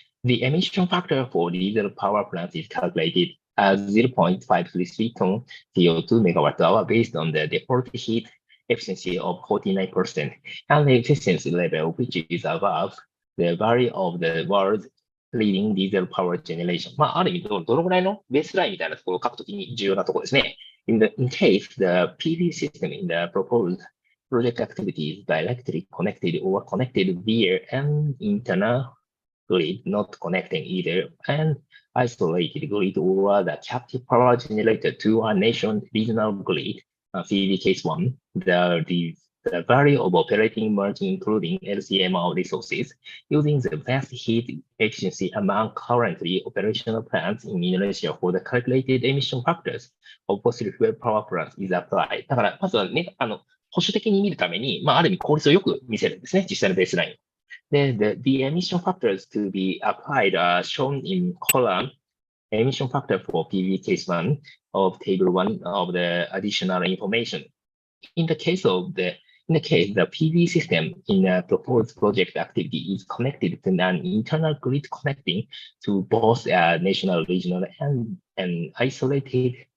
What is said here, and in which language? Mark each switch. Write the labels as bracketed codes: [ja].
[en] The emission factor for diesel power plants is calculated as 0.533 ton CO2 megawatt hour based on the default heat efficiency of 49% and the efficiency level which is above the value of the world's leading diesel power generation. [ja] ある意味どのぐらいのベースラインみたいなところを書くときに重要なところですね。 [en] In case the PV system in the proposed project activity is directly connected or connected via an internal grid, not connecting either an isolated grid or the captive power generator to a nation regional grid, PV case 1, the value of operating margin including LCM resources using the best heat efficiency among currently operational plants in Indonesia for the calculated emission factors of fossil fuel power plants is applied. [ja] だから、まずはね、保守的に見るために、ある意味効率をよく見せるんですね、実際のベースライン。 [en] で、the emission factors to be applied are shown in column emission factor for PV case 1 of table 1 of the additional information. In the case, the PV system in a proposed project activity is connected to an internal grid connecting to both a national, regional, and an isolated